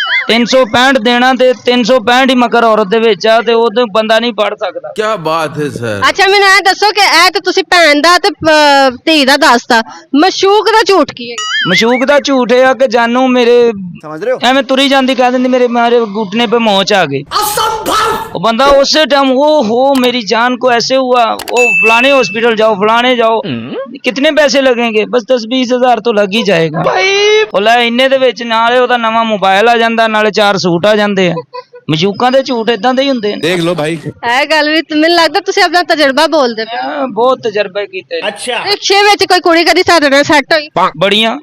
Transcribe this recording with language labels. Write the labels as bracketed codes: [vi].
[pa] 365 ਦੇਣਾ ਤੇ 365 ਹੀ ਮਕਰ ਔਰਤ ਦੇ ਵਿੱਚ ਆ, ਤੇ ਉਹ ਬੰਦਾ ਨਹੀਂ ਪੜ ਸਕਦਾ। [hi] क्या बात है सर। [pa] ਅੱਛਾ ਮੈਨੂੰ ਇਹ ਦੱਸੋ ਕਿ ਇਹ ਤੇ ਤੁਸੀਂ ਭੈਣ ਦਾ ਤੇ ਧੀ ਦਾ ਦੱਸਤਾ, ਮਸ਼ੂਕ ਦਾ ਝੂਠ ਕੀ ਹੈ? ਮਸ਼ੂਕ ਦਾ ਝੂਠ ਇਹ ਆ ਕਿ ਜਾਨੂ ਮੇਰੇ [hi] समझ रहे हो? [pa] ਐਵੇਂ ਤੁਰੀ ਜਾਂਦੀ ਕਹਿ ਦਿੰਦੀ ਮੇਰੇ ਮਾਰੇ [hi] घुटने पे मोच आ गई। वो बंदा उसी टाइम वो हो मेरी जान को ऐसे हुआ, वो फलाने हॉस्पिटल जाओ, फलाने जाओ, कितने पैसे लगेंगे? बस 10-20 हज़ार तो लग ही जाएगा। [pa] ਉਹ ਲੈ ਇੰਨੇ ਦੇ ਵਿੱਚ ਨਾਲੇ ਉਹਦਾ ਨਵਾਂ ਮੋਬਾਈਲ ਆ ਜਾਂਦਾ, ਨਾਲੇ 4 ਸੂਟ ਆ ਜਾਂਦੇ ਆ। ਮਸ਼ੂਕਾਂ ਦੇ ਝੂਠ ਇਦਾਂ ਦੇ ਹੀ ਹੁੰਦੇ ਨੇ। [hi] देख लो भाई। [pa] ਇਹ ਗੱਲ ਵੀ ਮੈਨੂੰ ਲੱਗਦਾ ਤੁਸੀਂ ਆਪਣਾ ਤਜਰਬਾ ਬੋਲਦੇ ਪਏ। ਮੈਂ ਬਹੁਤ ਤਜਰਬੇ ਕੀਤੇ। ਰਿਕਸ਼ੇ ਵਿੱਚ ਕੋਈ ਕੁੜੀ ਕਦੀ ਸਾਡੇ ਨਾਲ ਸੈੱਟ ਹੋਈ? ਬੜੀਆਂ।